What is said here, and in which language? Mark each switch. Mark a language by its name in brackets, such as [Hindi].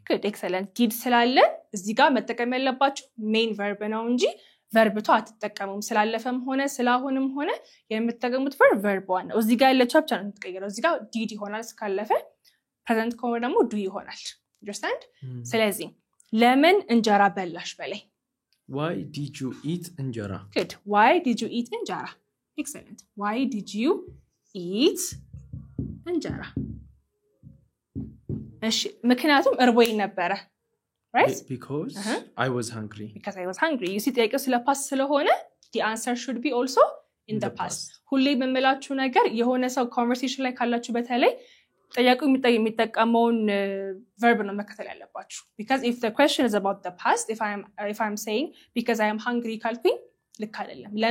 [English] good excellent did [Amharic] ስላለ እዚህ ጋር መጠቀም ያለባችሁ main verb ነው እንጂ verb ቱ አትጠቀሙም ስላለፈም ሆነ ስላሁንም ሆነ የምትጠቀሙት verb one ነው እዚህ ጋር ያለችው ብቻ ነው የምትቀየረው እዚህ ጋር did ይሆናል ስካለፈ present ከሆነ ደግሞ do ይሆናል understand ስለዚህ ለምን እንጀራ በላሽ በላይ [English] why did you eat እንጀራ good why did you eat እንጀራ excellent why did you eat እንጀራ [Amharic] እሺ ምክንያቱም እርቦኝ ነበር [English] right because I was hungry you see [Amharic] ጥያቄው ስለ past ስለሆነ [English] the answer should be also in the past [Amharic] ሁሌ በመላችሁ ነገር የሆነ ሰው conversation ላይ ካላችሁ በተለይ ጥያቄው የሚጠቀመውን verb ነው መከተል ያለባችሁ [English] because if the question is about the past if I'm saying because I am hungry [Amharic] ካልኩኝ ልክ አይደለም